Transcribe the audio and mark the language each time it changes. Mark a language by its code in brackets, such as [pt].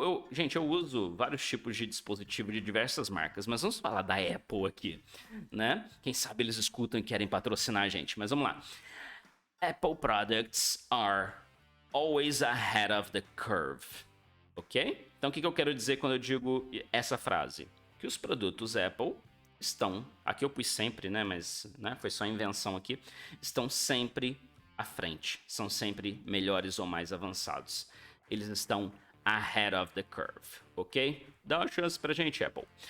[pt] Gente, eu uso vários tipos de dispositivo de diversas marcas, mas vamos falar da Apple aqui, né? Quem sabe eles escutam e querem patrocinar a gente, mas vamos lá. [en] Apple products are always ahead of the curve, ok? [pt] Então o que eu quero dizer quando eu digo essa frase? Que os produtos Apple estão, aqui eu pus sempre, né, mas foi só invenção aqui, estão sempre à frente, são sempre melhores ou mais avançados. Eles estão [en] ahead of the curve, [pt] ok? Dá uma chance pra gente, Apple.